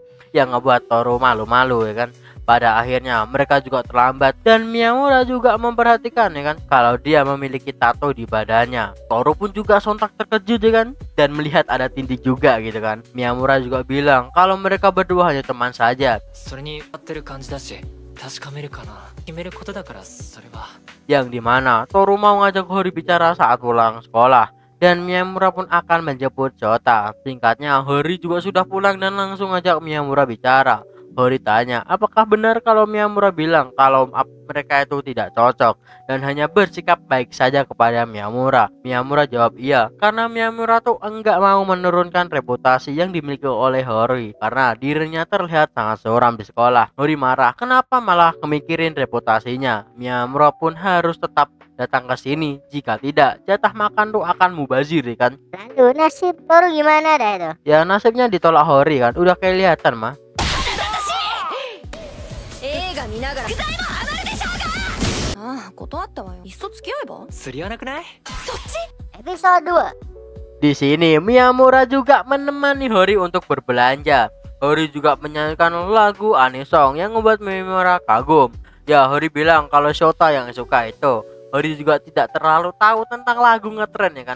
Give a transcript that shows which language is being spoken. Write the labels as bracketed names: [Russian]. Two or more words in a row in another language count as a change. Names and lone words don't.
[Indonesian] Yang ngebuat Toru malu-malu ya kan. Pada akhirnya mereka juga terlambat dan Miyamura juga memperhatikan ya kan, kalau dia memiliki tato di badannya. Toru pun juga sontak terkejut ya kan, dan melihat ada tindik juga gitu kan. Miyamura juga bilang kalau mereka berdua hanya teman saja. [Japanese] それに合ってる感じだし、確かめるかな。決めることだからそれは。 [Indonesian] Yang dimana Toru mau ngajak Hori bicara saat pulang sekolah. Dan Miyamura pun akan menjemput Shota. Singkatnya Hori juga sudah pulang dan langsung ngajak Miyamura bicara. Hori tanya, apakah benar kalau Miyamura bilang kalau mereka itu tidak cocok dan hanya bersikap baik saja kepada Miyamura? Miyamura jawab iya, karena Miyamura tuh enggak mau menurunkan reputasi yang dimiliki oleh Hori karena dirinya terlihat sangat suram di sekolah. Hori marah, kenapa malah kemikirin reputasinya? Miyamura pun harus tetap datang ke sini. Jika tidak, jatah makan tuh akan mubazir ya kan. Lalu nasib Toru gimana dah itu? Ya nasibnya ditolak Hori kan, udah kelihatan mah. [Japanese] 映画見ながら具材も余るでしょうが。ああ、断ったわよ。いっそ付き合えば。釣り合わなくない？ [Indonesian] Episode 2. Di sini Miyamura juga menemani Hori untuk berbelanja. Hori juga menyanyikan lagu Anisong yang membuat Miyamura kagum. Ya Hori bilang kalau Shota yang suka itu. Hori juga tidak terlalu tahu tentang lagu ngetren ya kan.